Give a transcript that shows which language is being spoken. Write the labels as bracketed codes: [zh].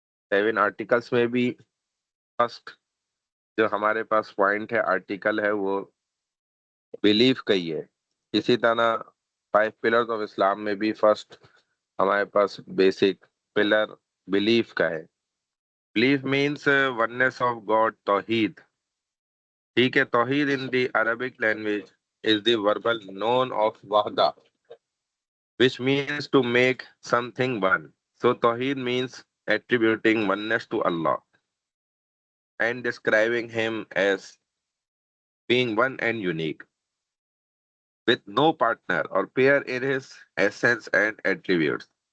[ur] 7 articles میں بھی first جو ہمارے پاس پوائنٹ ہے، آرٹیکل ہے، وہ بلیف کا ہی ہے. اسی طرح 5 [en] pillars of Islam [ur] میں بھی فرسٹ ہمارے پاس بیسک پلر بلیف کا ہے. [en] Belief means oneness of God, tawheed. [ur] ٹھیک ہے. [en] Tawheed in the Arabic language is the verbal noun of wahdah which means to make something one. So tawheed means attributing oneness to Allah and describing him as being one and unique. with no partner or pair in his essence and attributes.